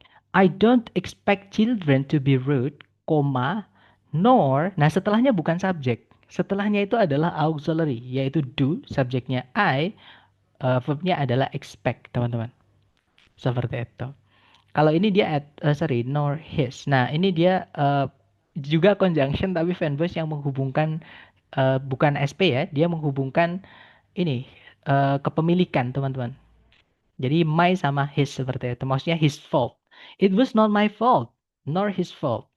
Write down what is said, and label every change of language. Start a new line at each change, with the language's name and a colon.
English: I don't expect children to be rude,
Indonesian: koma,
English: nor.
Indonesian: Nah, setelahnya bukan subjek. Setelahnya itu adalah auxiliary, yaitu do, subjeknya I, verbnya adalah expect, teman-teman. Seperti itu. Kalau ini dia nor his. Nah, ini dia juga conjunction tapi fanbase yang menghubungkan bukan SP ya, dia menghubungkan ini kepemilikan, teman-teman. Jadi my sama his seperti itu. Maksudnya his fault.
English: It was not my fault, nor his fault.